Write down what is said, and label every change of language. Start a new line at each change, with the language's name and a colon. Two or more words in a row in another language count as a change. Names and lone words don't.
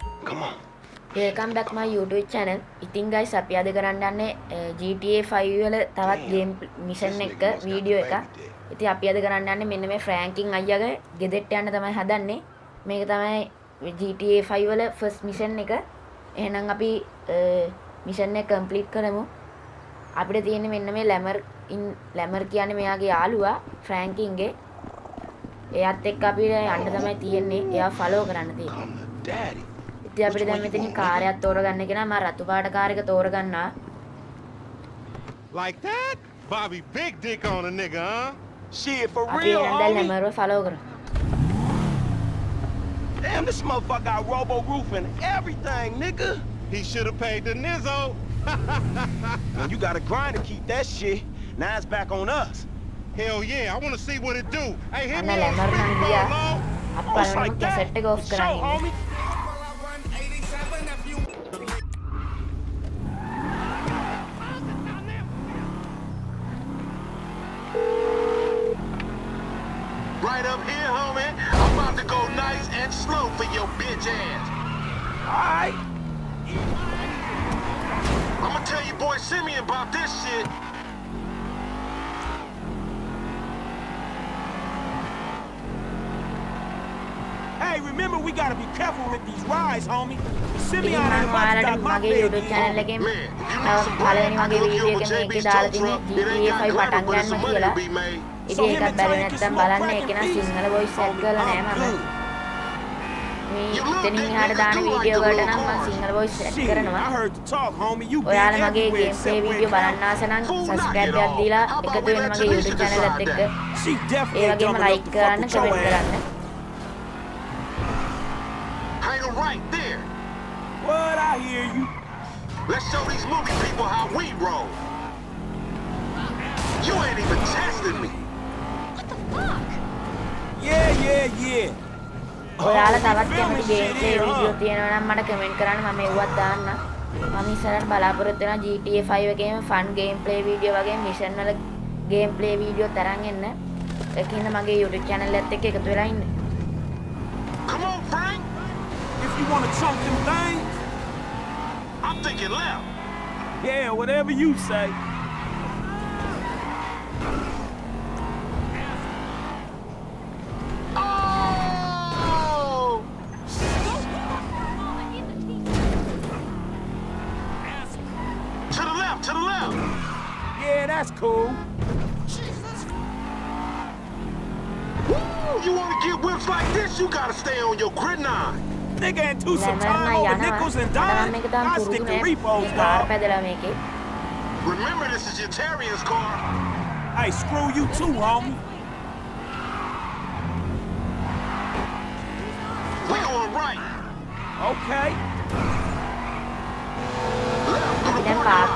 English: Welcome back my YouTube channel.
Sinhala: ඉතින් guys අපි අද කරන්න යන්නේ GTA 5 වල තවත්
English: game mission
Sinhala: එක වීඩියෝ එකක්. ඉතින් අපි අද කරන්න යන්නේ මෙන්න මේ ෆ්‍රැන්කින් අයියාගේ ගෙදරට යන්න තමයි හදන්නේ. මේක තමයි GTA 5 වල
English: first mission
Sinhala: එක. එහෙනම් අපි මිෂන් එක කම්ප්ලීට් කරමු. අපිට තියෙන්නේ මෙන්න මේ ලැමර් කියන්නේ මෙයාගේ යාළුවා ෆ්‍රැන්කින්ගේ. එයාත් එක්ක අපිට යන්න තමයි තියෙන්නේ. එයා ෆලෝ කරන්න තියෙන්නේ. ඉතින් අපිට දැන් මෙතනින් කාර්යයක් තෝරගන්න කෙනා මම රතු පාට කාර් එක තෝරගන්නවා.
English: Like that? Bobby big dick on a nigga, huh? Shit, for
Sinhala: අපි
English: real,
Sinhala: දැන්
English: homie?
Sinhala: ලැමර්ව ෆලෝ කරමු.
English: Damn, this motherfucker got robo roof and everything, nigga. He should have paid the Nizzo. Man, you gotta grind to keep that shit. Now it's back on us. Hell yeah, I want to see what it do. Hey, hit
Sinhala: අන්න
English: me on
Sinhala: ලැමර් නම් ගියා.
English: speakerphone,
Sinhala: අපි
English: Oh, it's
Sinhala: බලමු
English: like
Sinhala: කැසට් එක ඔෆ්
English: that. Show,
Sinhala: කරන්න.
English: homie. Right up here, homie. I'm about to go nice and slow for your bitch ass. Alright. I'ma tell your boy Simeon about this shit. Hey, remember we gotta be careful with these rides, homie. Simeon
Sinhala: ඉතින්
English: ain't
Sinhala: මම
English: about to
Sinhala: ඔයාලට
English: stop my
Sinhala: මගේ
English: bed, YouTube channel nigga.
Sinhala: එකෙන්
English: Man, if you need some
Sinhala: පළවෙනි
English: bread, I
Sinhala: මගේ
English: can hook you
Sinhala: වීඩියෝ
English: up
Sinhala: එක
English: with
Sinhala: මේකේ
English: JB's
Sinhala: දාලා
English: tow truck.
Sinhala: තියෙන්නේ
English: It ain't
Sinhala: GTA 5
English: got
Sinhala: පටන්
English: glamour, but it's
Sinhala: ගන්න
English: some money
Sinhala: කියලා.
English: to be made. So
Sinhala: ඉතින්
English: him
Sinhala: ඒකත්
English: and
Sinhala: බැරි
English: Tank can
Sinhala: නැත්තම්
English: smoke
Sinhala: බලන්න
English: crack
Sinhala: ඒක
English: in
Sinhala: නම්
English: peace. සිංහල voice set Homie,
Sinhala: කරලා නෑ
English: I'm
Sinhala: මම.
English: good.
Sinhala: මේ
English: You look
Sinhala: ඉතින්
English: big
Sinhala: එහාට දාන
English: niggas do like
Sinhala: වීඩියෝ
English: the
Sinhala: වලට
English: little
Sinhala: නම් මම
English: cars. සිංහල voice set Shit,
Sinhala: කරනවා.
English: I heard the talk, homie. You been
Sinhala: ඔයාලා මගේ
English: everywhere
Sinhala: ගේම්
English: except
Sinhala: ප්ලේ
English: where
Sinhala: වීඩියෝ
English: it
Sinhala: බලන්න
English: counts.
Sinhala: ආස නම්
English: Fool, knock
Sinhala: සබ්ස්ක්‍රයිබ්
English: it
Sinhala: එකක්
English: off.
Sinhala: දීලා
English: How about
Sinhala: එකතු
English: we
Sinhala: වෙන්න
English: let
Sinhala: මගේ
English: Tanisha
Sinhala: YouTube channel එකත්
English: decide
Sinhala: එක්ක.
English: that? She definitely
Sinhala: ඒ
English: ain't
Sinhala: වගේම
English: jumping
Sinhala: ලයික්
English: up to fuck
Sinhala: කරන්න
English: with your
Sinhala: කමෙන්ට්
English: ass.
Sinhala: කරන්න.
English: Hang 'em right there. What? I hear you. Let's show these movie people how we roll. You ain't even testing me. Yeah.
Sinhala: ඔයාලා
English: Oh,
Sinhala: තවත්
English: we
Sinhala: කැමති
English: filming
Sinhala: ගේම්
English: shit
Sinhala: ප්ලේ
English: here,
Sinhala: වීඩියෝ
English: huh?
Sinhala: තියෙනවා නම් මට කමෙන්ට් කරන්න මම ඒවත් දාන්න. මම ඉස්සරහට බලාපොරොත්තු වෙනවා GTA 5 එකේම
English: fun game play video
Sinhala: වගේ මිෂන් වල
English: game play video
Sinhala: තරන් එන්න. ඒකින්ද මගේ YouTube channel එකත් එක්ක එකතු වෙලා ඉන්න.
English: Come on, Frank. If you wanna chunk them things, I'm thinking left. yeah, whatever you say. Oh! To the left, to the left. Yeah, that's cool. Woo! You want to get whips like this, you gotta stay on your grid 9. Nigga ain't too some
Sinhala: ලැමර්
English: time
Sinhala: නම්
English: over
Sinhala: යනවා.
English: nickels and
Sinhala: මට නම්
English: dimes.
Sinhala: මේක තාම
English: I
Sinhala: පුරුදු
English: stick to
Sinhala: නෑ.
English: repos,
Sinhala: මේ කාර්
English: dog.
Sinhala: පැදලා මේකේ.
English: Remember, this is your Terrier's car. Hey, screw you too, homie. We going right. Okay. Left through
Sinhala: අපි
English: the
Sinhala: දැන්
English: parking